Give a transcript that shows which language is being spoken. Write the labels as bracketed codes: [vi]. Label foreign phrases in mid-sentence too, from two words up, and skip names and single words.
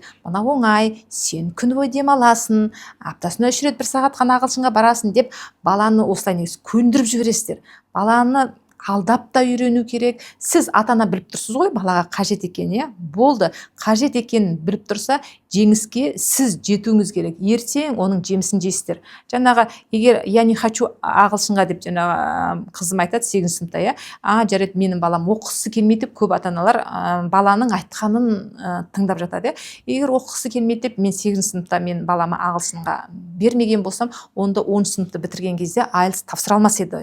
[kk] Мына оңай, сен күн бойы демаласың, аптасына 3 рет 1 сағат қана ағылшынға барасың деп баланы осылай негізі көндіріп жібересіздер. Баланы алдап та үйрену керек. Сіз ата-ана біліп тұрсыз ғой, балаға қажет екенін, болды. Қажет екенін біліп тұрса, жеңіске сіз жетуіңіз керек. Ертең оның жемісін жейсіздер. Жаңағы, егер [ru] я не хочу [kk] ағылшынға деп жаңағы қызым айтады 8 сыныпта, жарайды, менің балам оқығысы келмейді деп, көп ата-аналар баланың айтқанын тыңдап жатады. Егер оқығысы келмейді деп, мен 8 сыныпта мен балама ағылшынға бермеген болсам, онда 10 сыныпты бітірген кезде IELTS тапсыра алмас еді.